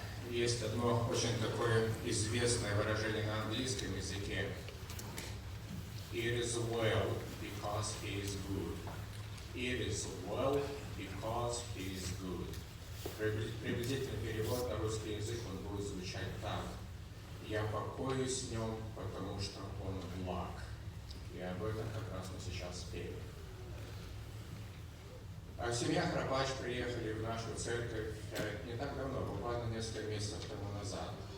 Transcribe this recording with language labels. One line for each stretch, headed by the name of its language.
Russian: Есть одно очень такое известное выражение на английском языке.
English: It is well because he is good. It is well because he is good.
Russian: Приблизительный перевод на русский язык он будет звучать так. Я покоюсь в нем, потому что он благ. И об этом как раз мы сейчас пели. А семья Храпач приехали в нашу церковь не так давно, буквально несколько месяцев тому назад.